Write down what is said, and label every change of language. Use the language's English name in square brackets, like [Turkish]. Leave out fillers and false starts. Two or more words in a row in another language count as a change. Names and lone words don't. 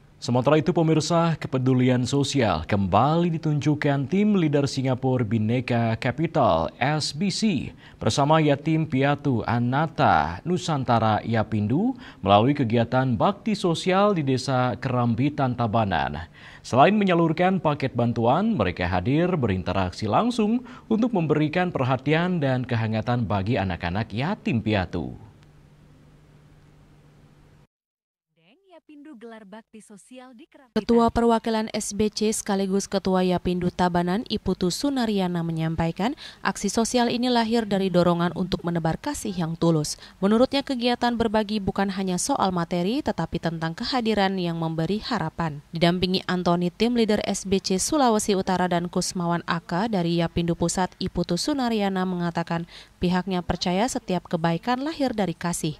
[Indonesian] Sementara itu pemirsa, kepedulian sosial kembali ditunjukkan tim leader Singapura Bhinneka Capital SBC bersama Yatim Piatu Anata Nusantara Yapindu melalui kegiatan bakti sosial di Desa Kerambitan Tabanan. Selain menyalurkan paket bantuan, mereka hadir berinteraksi langsung untuk memberikan perhatian dan kehangatan bagi anak-anak yatim piatu. Ketua Perwakilan SBC sekaligus Ketua Yapindu Tabanan Iputu Sunariana menyampaikan aksi sosial ini lahir dari dorongan untuk menebar kasih yang tulus. Menurutnya kegiatan berbagi bukan hanya soal materi tetapi tentang kehadiran yang memberi harapan. Didampingi Antoni tim leader SBC Sulawesi Utara dan Kusmawan Aka dari Yapindu Pusat, Iputu Sunariana mengatakan pihaknya percaya setiap kebaikan lahir dari kasih.